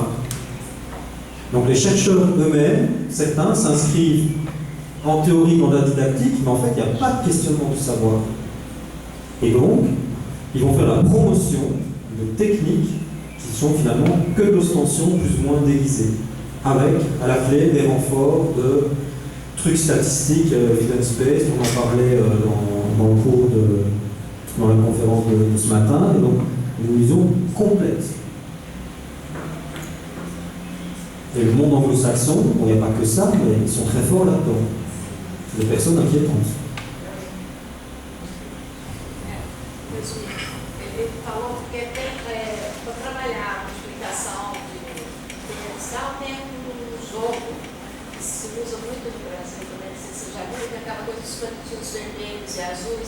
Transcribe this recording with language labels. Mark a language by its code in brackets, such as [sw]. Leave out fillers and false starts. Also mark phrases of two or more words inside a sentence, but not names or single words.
[fr] Donc les chercheurs eux-mêmes, certains s'inscrivent en théorie dans la didactique, mais en fait, il n'y a pas de questionnement du savoir. Et donc, ils vont faire la promotion de techniques qui sont finalement que de l'ostension plus ou moins déguisée, avec à la clé des renforts de trucs statistiques, evidence-based, on en parlait dans le cours dans la conférence de ce matin, et donc une illusion complète. Et le monde anglo-saxon, il n'y a pas que ça, mais ils sont très forts là-dedans. C'est des personnes inquiétantes. [pt] Ele falou que para trabalhar a explicação de televisão tem jogo que se usa muito no Brasil também, não sei se você já viu, que é aquela coisa dos palitinhos vermelhos e azuis.